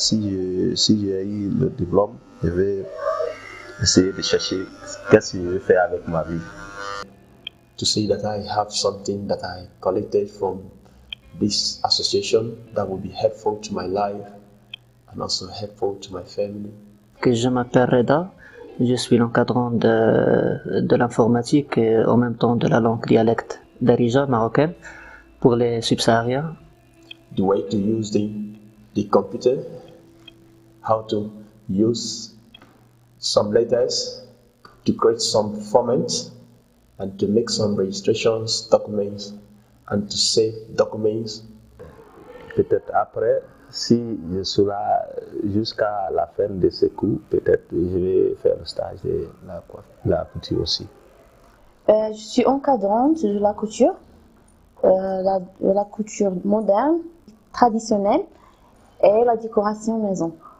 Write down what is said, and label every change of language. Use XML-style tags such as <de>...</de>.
<fr>Si j'ai eu le diplôme, je vais essayer de chercher qu'est-ce que je vais faire avec ma vie.</fr> <en>To say that I have something that I collected from this association that will be helpful to my life and also helpful to my family.</en> <fr>Que je m'appelle Reda, je suis l'encadrant de l'informatique et en même temps de la langue dialecte darija marocaine pour les subsahariens.</fr> <en>The way to use the computer, how to use some letters to create some formats and to make some registrations documents and to save documents.</en> <fr>Peut-être après, si je suis là jusqu'à la fin de ce cours, peut-être je vais faire le stage de la couture aussi. Je suis encadrante de la couture, la couture moderne, traditionnelle et la décoration maison.</fr>